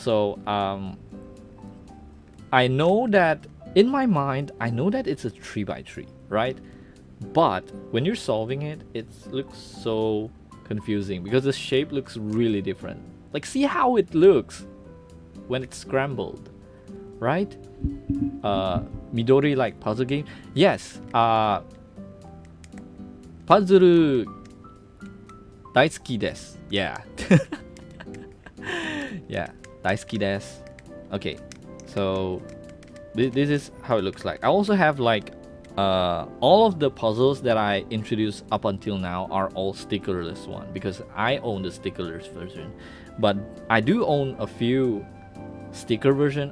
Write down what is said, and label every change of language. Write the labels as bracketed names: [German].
[English] So I know that in my mind, I know that it's a 3x3, right? But when you're solving it, it looks so confusing because the shape looks really different. Like, see how it looks when it's scrambled, right? Midori like puzzle game. Yes. [Japanese] Puzzle 大好きです. [English] Yeah. [Japanese] Yeah, 大好きです. [English] Okay, so this is how it looks like. I also have like all of the puzzles that I introduced up until now are all stickerless one because I own the stickerless version, but I do own a few sticker version.